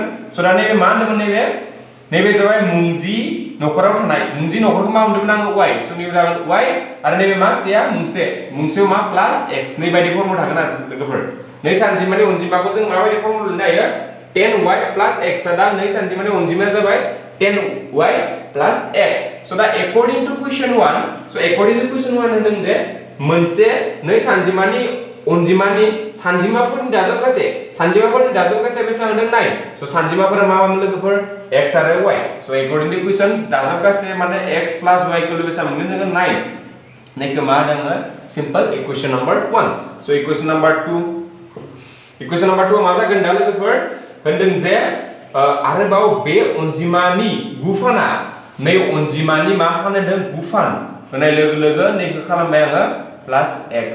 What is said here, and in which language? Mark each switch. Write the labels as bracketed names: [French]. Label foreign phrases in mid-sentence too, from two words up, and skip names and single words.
[Bodo] सो दा नैबे मा होनदोंमोन, नैबे जाबाय मुंजि नखराव थानाय, मुंजि नखरखौ मा होनदोंमोन आङो y. सो नैबे जागोन y आरो नैबे मा सेया मुंसेयाव मा प्लास x. नै बायदि फर्मुला थागोन आरो लोगोफोर. नै सानजिमानि अनजिमाखौ जों माबायदि फर्मुला लिरनो हायो [English] 10y plus x. [Bodo] दा नै सानजिमानि अनजिमाया जाबाय [English] 10y plus x. [Bodo] सो दा [English] according to question 1 [Bodo] होनदों जे मोनसे नै सानजिमानि अनजिमानि सानजिमाफोरनि दाजाब गासै बेसेबां होनदों 9. सो सानजिमाफोरा मा लोगोफोर x आरो y. सो [English] according to question [Bodo] दाजाब गासै माने [English] x plus y equal to [Bodo] बेसेबां मोनगोन जोङो 9. नैखौ मा होदों [English] simple equation number [Bodo] 1. [English] so equation number [Bodo] 2 मा जागोन दा लोगोफोर होनदों जे आरोबाव बे अनजिमानि गुफाना नै अनजिमानि मा होनदों गुफान होनाय लोगो नैखौ खालामबाय आङो [English] plus x.